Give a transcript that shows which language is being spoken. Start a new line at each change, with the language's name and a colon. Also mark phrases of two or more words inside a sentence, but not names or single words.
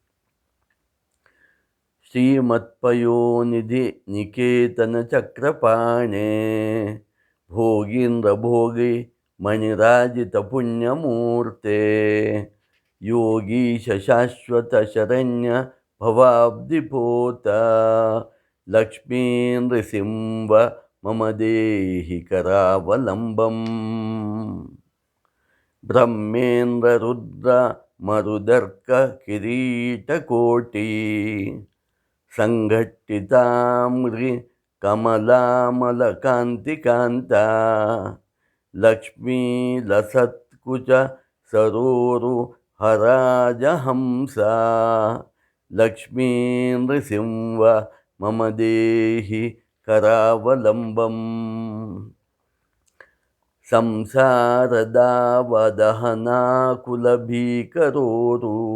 Sanskrit: ಶ್ರೀಮತ್ಪಯೋನಿಧಿ ನಿಕೇತನ ಚಕ್ರಪಾಣೆ ಭೋಗೀಂದ್ರ ಭೋಗಿ ಮಣಿರಾಜಿತ ಪುಣ್ಯಮೂರ್ತೆ ಯೋಗೀಶ ಶಾಶ್ವತ ಶರಣ್ಯ ಭವಾಬ್ಧಿಪೋತ ಲಕ್ಷ್ಮೀ ನೃಸಿಂಹ ಮಮ ದೇಹಿ ಕರಾವಲಂಬಂ ಬ್ರಹ್ಮೇಂದ್ರ ರುದ್ರ ಮರುದರ್ಕ ಕಿರೀಟಕೋಟಿ ಸಂಘಟ್ಟಿತಾಮ್ರಿ ಕಮಲಾಮಲ ಕಾಂತಿಕಾಂತ ಲಕ್ಷ್ಮೀ ಲಸತ್ಕುಚ ಸರೋರು ಹರಾಜಹಂಸ ಲಕ್ಷ್ಮೀ ನೃಸಿಂಹ ಮಮ ದೇಹಿ ಕರಾವಲಂಬಂ ಸಂಸಾರದಾವದಹನಾಕುಲಭೀಕರೋರು